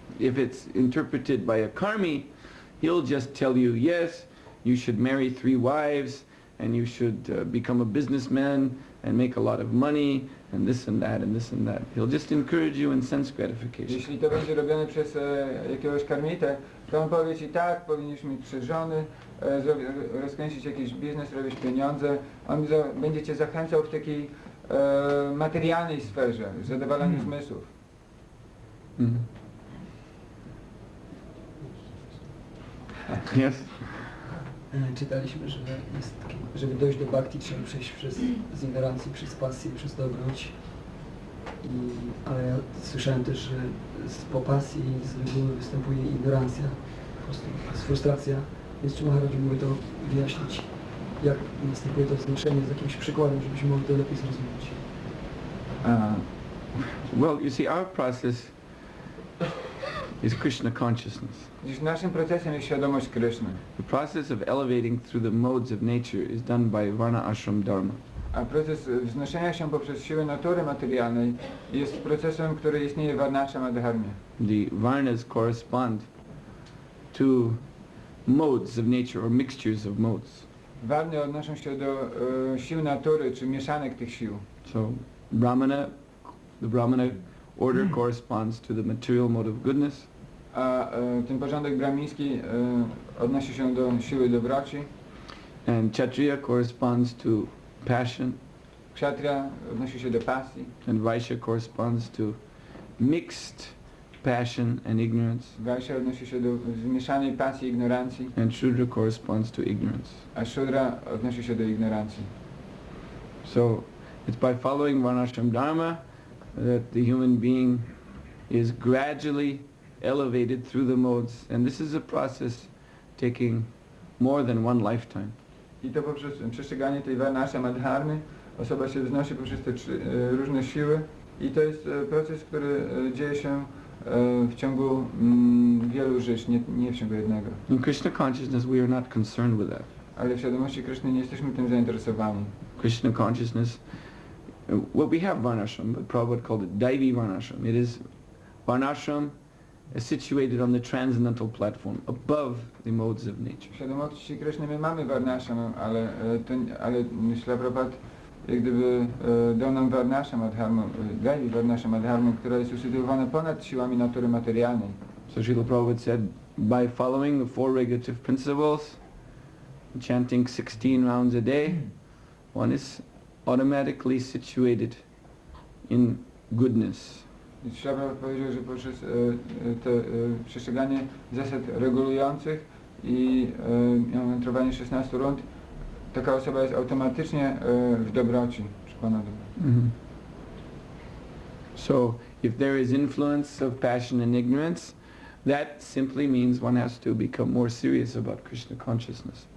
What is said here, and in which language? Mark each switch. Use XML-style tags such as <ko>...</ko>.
<en>If it's interpreted by a karmi, he'll just tell you, yes, you should marry 3 wives and you should become a businessman and make a lot of money and this and that and this and that. He'll just encourage you in sense gratification.</en> <pl>Jeśli to będzie robione przez jakiegoś karmitę, to on powie ci tak, powinieneś mieć 3 żony, rozkręcić jakiś biznes, robić pieniądze. On będzie cię zachęcał w takiej materialnej sferze, zadowalaniu zmysłów. Mm.</pl> <en>Yes?</en> <pl>Czytaliśmy, że żeby dojść do bhakti, trzeba przejść z ignorancji, przez pasję, przez dobroć. Ale ja słyszałem też, że po pasji z reguły występuje ignorancja, po prostu jest frustracja. Więc czy Maharaj mógłby to wyjaśnić, jak następuje to znoszenie z jakimś przykładem, żebyśmy mogli to lepiej zrozumieć?</pl> <en>Well, you see, our process is Krishna consciousness.</en> <pl>Dziś naszym procesem jest świadomość Kryszny.</pl> <en>The process of elevating through the modes of nature is done by varna ashram dharma.</en> <pl>A proces wznoszenia się poprzez siłę natury materialnej jest procesem, który istnieje w varnashram dharmie.</pl> <en>The varnas correspond to modes of nature or mixtures of modes.</en> <pl>Warny odnoszą się do sił natury, czy mieszanek tych sił.</pl> <en>So the Brahmana order corresponds to the material mode of goodness.</en> <pl>A ten porządek brahmiński odnosi się do siły dobroci.</pl> <en>And Kshatriya corresponds to passion.</en> <pl>Kshatriya odnosi się do pasji.</pl> <en>And Vaishya corresponds to mixed passion and ignorance.</en> <pl>Vaishya odnosi się do zmieszanej pasji i ignorancji.</pl> <en>And Shudra corresponds to ignorance.</en> <pl>A Shudra odnosi się do ignorancji.</pl> <en>So it's by following varnashram dharma that the human being is gradually elevated through the modes, and this is a process taking more than 1 lifetime.</en> <pl>I to poprzez przestrzeganie tej varnashram dharmy osoba się wznosi poprzez te 3 różne siły i to jest proces, który dzieje się w ciągu wielu żyć, nie w ciągu jednego.</pl> <en>In Krishna consciousness we are not concerned with that.</en> <pl>Ale w świadomości Kryszny nie jesteśmy tym zainteresowani.</pl> <en>Krishna consciousness, well, we have varnashram, but Prabhupada called it Daivi varnashram. It is varnashram situated on the transcendental platform, above the modes of nature.</en> <pl>W świadomości Kryszny my mamy varnashram, ale Śrila Prabhupada jak gdyby dał nam varnashram dharmę, Daivi varnashram dharmę, która jest usytuowana ponad siłami natury materialnej.</pl> <en>So Srila Prabhupada said, by following the 4 regulative principles, chanting 16 rounds a day, one is automatically situated in goodness.</en> <pl>Śrila Prabhupada powiedział, że poprzez przestrzeganie zasad regulujących i mantrowanie 16 rund taka osoba jest automatycznie w dobroci, przykłada dobro. Mm-hmm.</pl> <en>So if there is influence of passion and ignorance, that simply means one has to become more serious about Krishna consciousness.</en>